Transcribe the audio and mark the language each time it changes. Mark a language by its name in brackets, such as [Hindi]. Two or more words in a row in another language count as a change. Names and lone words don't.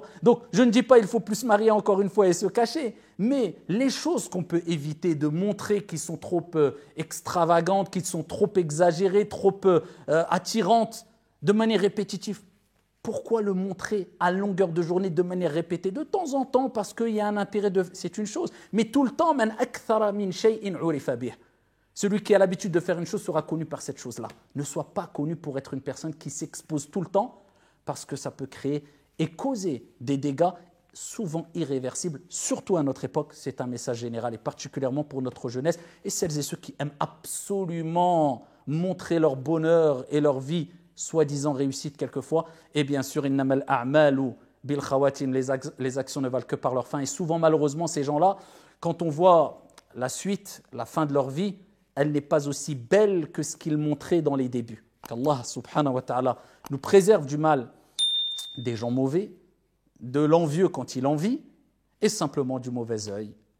[French] Donc, je ne dis pas qu'il faut plus se marier encore une fois et se cacher, mais les choses qu'on peut éviter de montrer qui sont trop extravagantes, qui sont trop exagérées, trop attirantes, de manière répétitive. Pourquoi le montrer à longueur de journée de manière répétée ? De temps en temps, parce qu'il y a un intérêt, c'est une chose. Mais tout le temps, [Arabic] من أكثر من شيء عرف به. [French] Celui qui a l'habitude de faire une chose sera connu par cette chose-là. Ne sois pas connu pour être une personne qui s'expose tout le temps, parce que ça peut créer et causer des dégâts souvent irréversibles, surtout à notre époque. C'est un message général et particulièrement pour notre jeunesse et celles et ceux qui aiment absolument montrer leur bonheur et leur vie, soi-disant réussite quelquefois. Et bien sûr, [Arabic] إنما الأعمال بالخواتيم, [French] les actions ne valent que par leur fin. Et souvent, malheureusement, ces gens-là, quand on voit la suite, la fin de leur vie, elle n'est pas aussi belle que ce qu'ils montraient dans les débuts. Qu'Allah [Arabic] سبحانه وتعالى [French] nous préserve du mal des gens mauvais, de l'envieux quand il envie, et simplement du mauvais œil